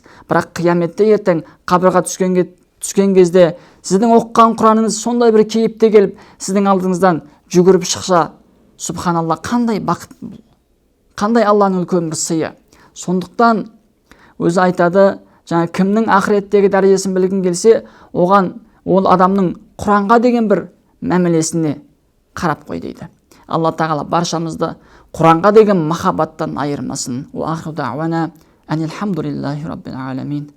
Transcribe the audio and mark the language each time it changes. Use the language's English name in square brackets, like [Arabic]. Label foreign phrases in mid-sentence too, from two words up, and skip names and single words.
[Kazakh] Бірақ қияметте ертең қабырға түскен кезде сіздің оқыған Құраныңыз сондай бір кейіпте келіп, сіздің алдыңыздан жүгіріп шықса, субханалла, қандай бақыт бұл, қандай Алланың үлкен бір сыйы. Сондықтан өзі айтады, жаңа кімнің ақыреттегі дәрежесін білгің келсе, оған ол адамның Құранға деген бір мәмілесіне қарап қой дейді. Алла тағала баршамызды Құранға деген махаббаттан айырмасын. [Arabic] وآخر دعوانا أن الحمد لله رب العالمين.